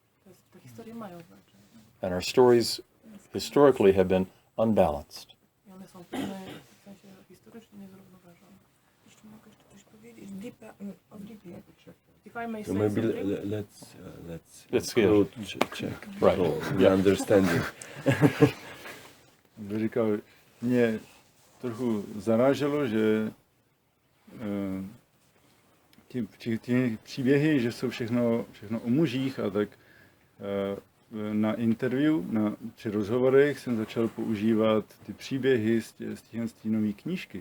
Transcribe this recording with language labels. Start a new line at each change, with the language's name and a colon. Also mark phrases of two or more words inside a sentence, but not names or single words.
English: And our stories historically have been unbalanced. If I may So say maybe something. let's check Right. the understanding.
Czech: Říkal, mě trochu zaráželo, že ty příběhy, že jsou všechno o mužích a tak na interview, při rozhovorech jsem začal používat ty příběhy z té nové knížky.